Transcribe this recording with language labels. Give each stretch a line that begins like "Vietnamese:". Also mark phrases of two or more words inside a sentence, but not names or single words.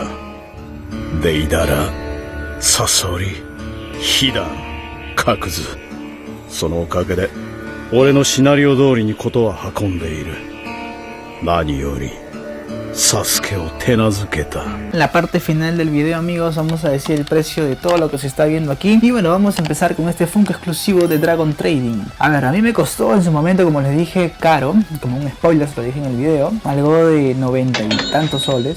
Japanese: デイダラ、サソリ、ヒダン、カクズ。そのおかげで俺のシナリオ通りにことは運んでいる。何よりサスケを手懐け.
Spanish: En la parte final del video, amigos, vamos a decir el precio de todo lo que se está viendo aquí. Y bueno, vamos a empezar con este Funko exclusivo de Dragon Trading. A ver, a mí me costó en su momento, como les dije, caro, como un spoiler, se lo dije en el video, algo de 90 y tantos soles.